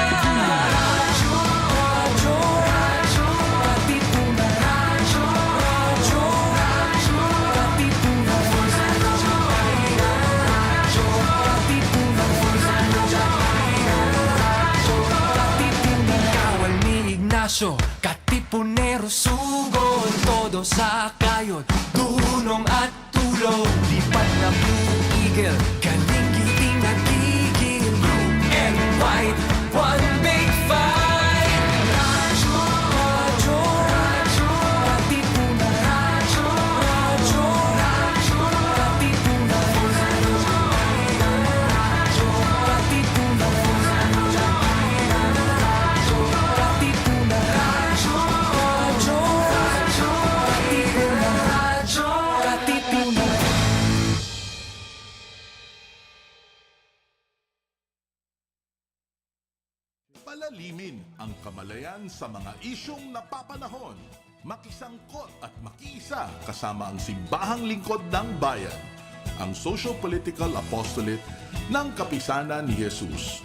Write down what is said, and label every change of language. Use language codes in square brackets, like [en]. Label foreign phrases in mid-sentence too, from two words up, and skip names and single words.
[tl] Radyo, radyo, radyo, Katipunan, radyo, radyo, radyo, Katipunan, radyo, Katipunan, radyo, Katipunan. Kawal ni Ignacio, Katipunero sugod, todo sa kayod, dunong at tulong. Lipat na Blue Eagle, kaning giting nagigil. [en] Blue and white, one big fight. [tl] Radyo, radyo, radyo, Katipunan, radyo, radyo, radyo, Katipunan, radyo, Katipunan, radyo, Katipunan, radyo, radyo, radyo, Katipunan, radyo, Katipunan. Palalimin ang kamalayan sa mga isyong napapanahon. Makisangkot at makiisa kasama ang Simbahang Lingkod ng Bayan, ang [en] socio-political apostolate [tl] ng Kapisanan ni Jesus.